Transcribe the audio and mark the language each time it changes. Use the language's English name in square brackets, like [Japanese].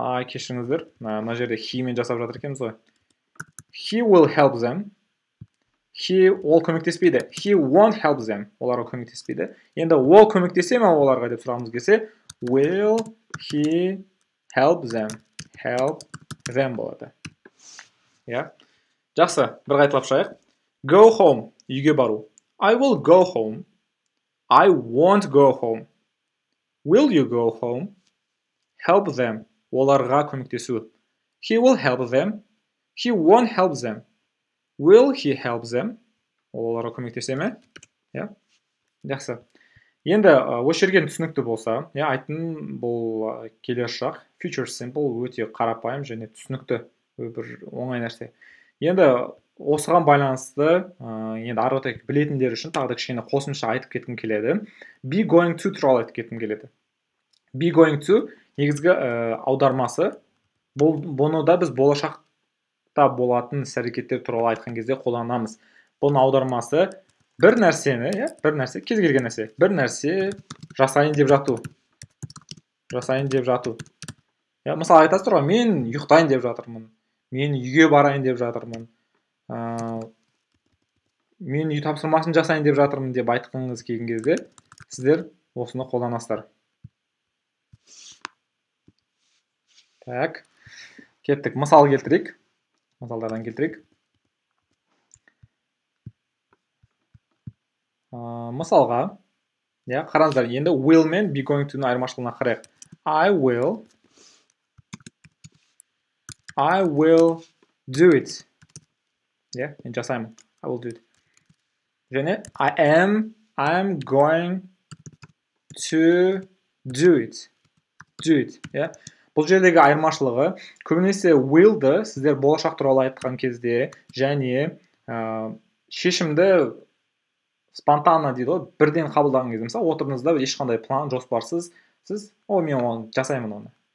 [Kazakh] Кешіріңіздер. Мына жерде he мен жасап жатыр екенбіз ғой. [English] He will help them. [Kazakh] Ол көмектеспейді. [English] He won't help them. [Kazakh] Оларға көмектеспейді. Енді ол көмектесе ме оларға деп сұрағымыз келсе, [English] will he help them? Help them [Kazakh] болады. Жақсы, бір қайталап шығайық. [English] Go home. [Kazakh] Үйге бару. [English] I will go home. I won't go home. Will you go home? Help them. [Kazakh] Оларға көмектесу. [English] He will help them. He won't help them. Will he help them? [Kazakh] Оларға көмектесе ме? Жақсы. Енді осы жерден түсінікті болса, айтын бұл келесі шақ, future simple өте қарапайым және түсінікті бір оңай нәрсе. Енді осыған байланысты, енді ары қарай білетіндер үшін тағы да кішкене қосымша айтып кеткім келеді. Be going to туралы айтып кеткім келеді. Be going to негізгі аудармасы. Бұны да біз болашақта болатын іс-әрекеттер туралы айтқан кезде қолданамыз. Бұның аудармасы бір нәрсені, кез келген нәрсе, бір нәрсе жасайын деп жату. Жасайын деп жату. Мысалы айтасыздар ғой, мен ұйықтайын деп жатырмын. Мен үйге барайын деп жатырмын. Мен үй тапсырмасын жасайын деп жатырмын деп айтқыңыз келген кезде, сіздер осыны қолданасыздар. Так, кеттік. Мысал келтірейік. Мысалдардан келтірейік. Мысалға, қараңыздар, енді will мен be going to айырмашылығына қарайық. [English] I will do it. [Kazakh] Мен жасаймын. [English] I will do it. [Kazakh] Және [English] I'm going to do it. Do it. [Kazakh] Бұл жердегі айырмашылығы, көбінесе will'ды сіздер болашақ туралы айтқан кезде және шешімді спонтанно дейді ғой, бірден қабылдаған кезде, мысалы, отырыңызда ешқандай план, жоспарсыз, сіз, мен оны жасаймын оны.